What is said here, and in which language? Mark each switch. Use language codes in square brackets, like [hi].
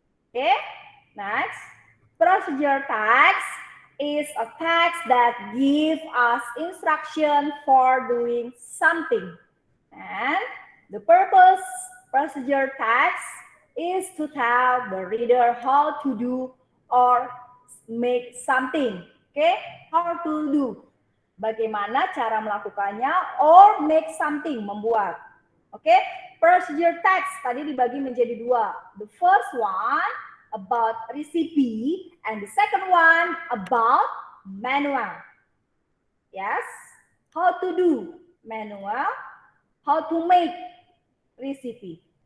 [en] Okay, next. Procedure text is a text that gives us instruction for doing something. And the purpose procedure text is to tell the reader how to do or make something. Okay, how to do. [id] Bagaimana cara melakukannya [en] or make something, [id] membuat. Okay, procedure text tadi dibagi menjadi dua. [en] The first one about recipe and the second one about manual. Yes, how to do manual, how to make recipe.